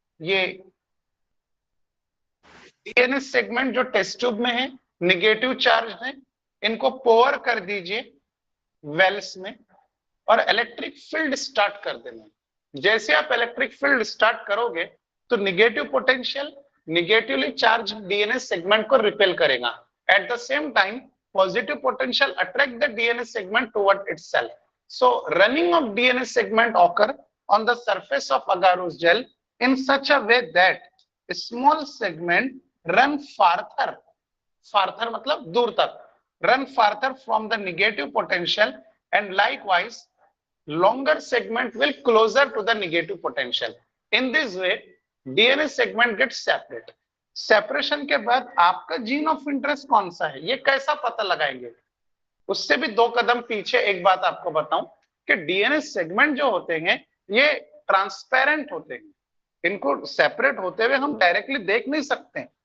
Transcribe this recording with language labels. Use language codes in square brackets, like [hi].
[hi] ये DNA segment जो test tube में है, निगेटिव चार्ज है, इनको पोअर कर दीजिए वेल्स में और इलेक्ट्रिक फील्ड स्टार्ट कर देना। जैसे आप इलेक्ट्रिक फील्ड स्टार्ट करोगे तो negative potential negatively charge DNA segment को रिपेल करेगा। [en] At the same time positive potential attract the DNA segment toward itself. So running of DNA segment occur on the surface of agarose gel in such a way that small segment run farther, farther [hi] मतलब दूर तक, [en] run farther from the negative potential, and likewise longer segment will closer to the negative potential. In this way DNA segment gets separate. [hi] Separation के बाद आपका gene of interest कौन सा है, ये कैसा पता लगाएंगे? उससे भी 2 कदम पीछे एक बात आपको बताऊं कि डीएनए सेगमेंट जो होते हैं ये ट्रांसपेरेंट होते हैं, इनको सेपरेट होते हुए हम डायरेक्टली देख नहीं सकते।